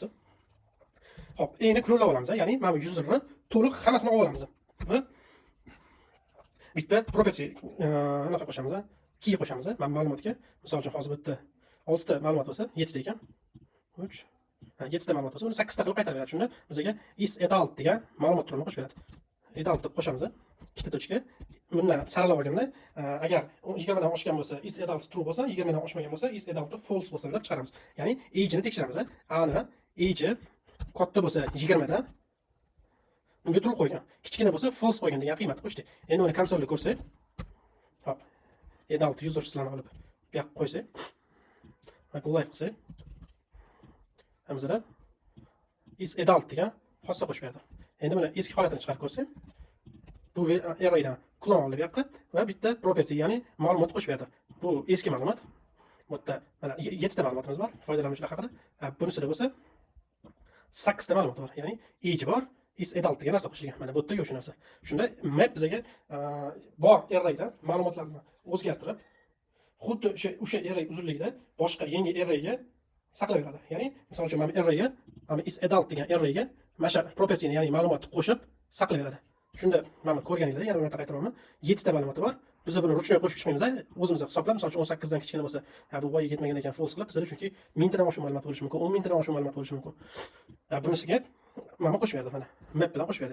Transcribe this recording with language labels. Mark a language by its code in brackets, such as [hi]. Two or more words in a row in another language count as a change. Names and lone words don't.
[uz] Hop, ni clonlab olamiz, ya'ni mana bu userni to'liq hammasini olib olamiz. Bitta property anaqa qo'shamiz, key qo'shamiz. Mana ma'lumotga, misol uchun hozir bu yerda 6 ta ma'lumot bo'lsa, 7 ta ekan. 3 7 ta ma'lumot bo'lsa, uni 8 ta qilib qaytarib beradi. Shunda bizga [en] is adult [uz] degan ma'lumot turini qo'shib beradi. Adult deb qo'shamiz. Ikkita tochka. Bundan saralab olganda, agar 20 dan oshgan bo'lsa, [en] is adult true [uz] bo'lsa, 20 dan oshmagan bo'lsa, [en] is adult false [uz] bo'lsa deb chiqaramiz. Ya'ni age ni tekshiramiz. Ani age katta bo'lsa 20 dan bunga true qo'ygan. Kichkina bo'lsa false qo'ygan degan qiymatni qo'shdi. Endi uni konsolga ko'rsak, hop, [en] adult users'larni [uz] olib bu yoqqa qo'ysak, va live qilsak, hamzada [en] is adult [uz] degan xossa qo'shib berdi. Endi buni eski holatini chiqarib ko'rsak, bu arraydan clone olib yoqqa va bitta property, ya'ni ma'lumot qo'shib berdi. Bu eski ma'lumot. Bu yerda mana 7 ta ma'lumotimiz bor foydalanuvchilar haqida. Bunisida bo'lsa 8 ta ma'lumot bor, ya'ni age bor, [en] is adult [uz] degan narsa qo'shilgan. Mana bu yerda yo'q shu narsa. Shunda map bizga bor arraydan ma'lumotlarni o'zgartirib, xuddi o'sha array uzunligida boshqa yangi arrayga saqlab beradi. Ya'ni misol uchun mana arrayga, mana [en] is adult [uz] degan arrayga mana shu propertyni, ya'ni ma'lumotni qo'shib saqlab beradi. Shunda mana ko'rganinglar, yana buni qaytaraman. 7 ta ma'lumoti bor. Biz buni ruchnoy qo'shib chiqmaymiz, o'zimiz hisoblab, misol uchun 18 dan kichkina bo'lsa, bu voyaga yetmagan ekan false qilib, bizda chunki 1000 tadan oshiq ma'lumot bo'lishi mumkin, 10 ming tadan oshiq ma'lumot bo'lishi mumkin. Bunisiga mana qo'shib berdi, mana map bilan qo'shib berdi.